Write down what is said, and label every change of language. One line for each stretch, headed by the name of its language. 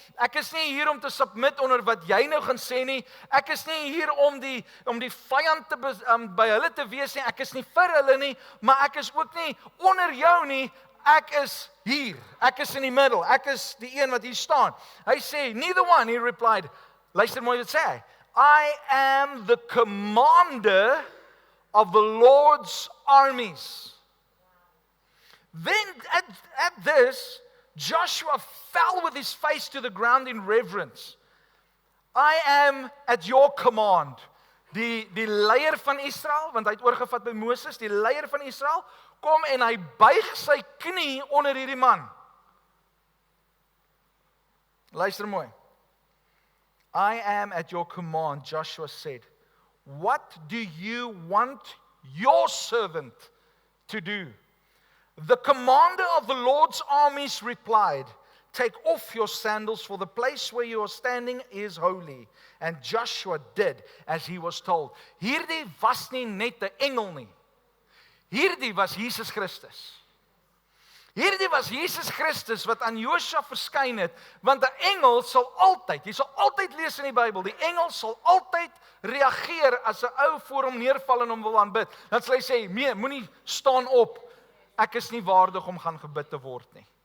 Afrikaans: Ek is nie hier om te submit onder wat jy nou gaan sê nie. Ek is nie hier om die vyand te by hulle te wees nie. Ek is nie vir hulle nie, maar ek is ook nie onder jou nie. Ek is hier. Ek is in die middel. Ek is die een wat hier staan. Hy sê,
English: neither one, he replied.
Afrikaans: Luister mooi wat sê hy.
English: I am the commander of the Lord's armies. Then at this, Joshua fell with his face to the ground in reverence. I am at your command.
Afrikaans: Die leier van Israel, want hy het oorgevat by Moses, die leier van Israel, kom en hy buig sy knie onder hierdie man. Luister mooi.
English: I am at your command, Joshua said. What do you want your servant to do? The commander of the Lord's armies replied, take off your sandals, for the place where you are standing is holy. And Joshua did as he was told.
Afrikaans: Hierdie was nie net 'n engel nie. Hierdie was Jesus Christus. Hierdie was Jesus Christus wat aan Josua verskyn het, want 'n engel sal altyd, jy sal altyd lees in die Bybel, die engel sal altyd reageer as 'n ou voor hom neerval en hom wil aanbid. Dan sal hy sê, "Nee, moenie staan op. Ek is nie waardig om gaan gebid te word nie."